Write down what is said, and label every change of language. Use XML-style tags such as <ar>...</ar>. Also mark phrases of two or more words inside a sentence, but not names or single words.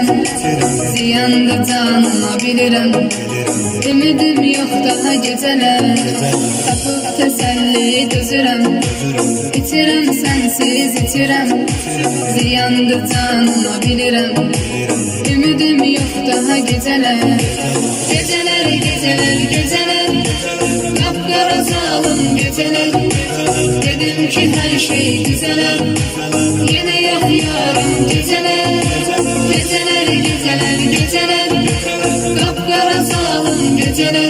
<az>Ziyandı canıma bilirəm,</az> <tr>ümidim yok daha geceler.</tr> <az>Tapıb teselli dözürəm, içirəm sensiz içirəm. Ziyandı canıma bilirəm,</az> <tr>ümidim yok daha geceler. Geceler, geceler, geceler, kapkara zalim geceler. Dedim ki her şey güzeler, yine yok yarım geceler. Geceler, geceler, geceler, kapkara zalim geceler.</tr>